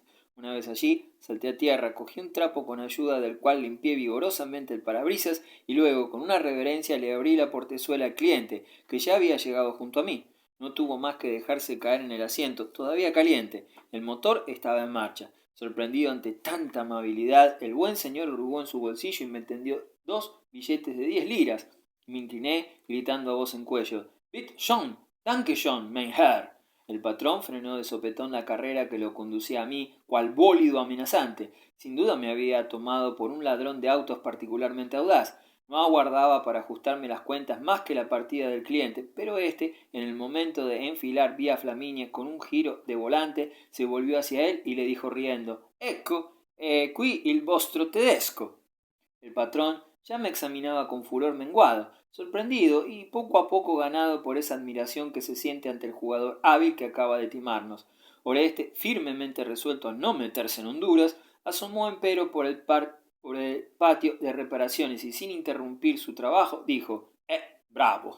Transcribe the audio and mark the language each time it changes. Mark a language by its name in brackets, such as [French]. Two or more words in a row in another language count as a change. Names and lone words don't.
[Spanish] Una vez allí, salté a tierra, cogí un trapo con ayuda del cual limpié vigorosamente el parabrisas y luego, con una reverencia, le abrí la portezuela al cliente, que ya había llegado junto a mí. No tuvo más que dejarse caer en el asiento, todavía caliente. El motor estaba en marcha. Sorprendido ante tanta amabilidad, el buen señor hurgó en su bolsillo y me tendió 2 billetes de 10 liras. Me incliné, gritando a voz en cuello: [German] «Bitte schön, danke schön, mein Herr». [Spanish] El patrón frenó de sopetón la carrera que lo conducía a mí, cual bólido amenazante. Sin duda me había tomado por un ladrón de autos particularmente audaz. No aguardaba para ajustarme las cuentas más que la partida del cliente, pero éste, en el momento de enfilar vía Flaminia con un giro de volante, se volvió hacia él y le dijo riendo: [Italian] «Ecco, qui il vostro tedesco». [Spanish] El patrón ya me examinaba con furor menguado, sorprendido y poco a poco ganado por esa admiración que se siente ante el jugador hábil que acaba de timarnos. Oreste, firmemente resuelto a no meterse en Honduras, asomó empero por el patio de reparaciones y sin interrumpir su trabajo dijo: bravo».